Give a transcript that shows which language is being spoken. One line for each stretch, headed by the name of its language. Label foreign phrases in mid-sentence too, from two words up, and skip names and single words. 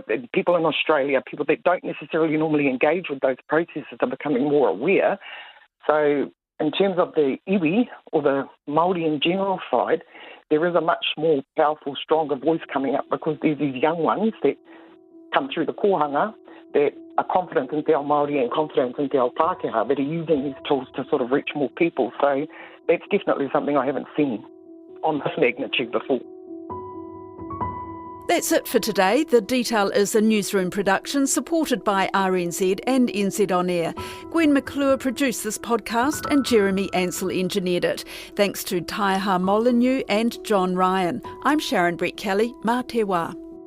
English: People in Australia, people that don't necessarily normally engage with those processes, are becoming more aware. So in terms of the iwi or the Māori in general side, there is a much more powerful, stronger voice coming up, because there's these young ones that come through the kōhanga that are confident in
Māori: te ao Māori
English: and confident in
Māori: te ao Pākehā,
English: that are using these tools to sort of reach more people. So that's definitely something I haven't seen on this magnitude before. That's it for today. The Detail is a newsroom production supported by RNZ and NZ On Air. Gwen McClure produced this podcast and Jeremy Ansell engineered it. Thanks to Taiha Molineux and John Ryan. I'm Sharon Brett Kelly.
Māori: Mā te wā.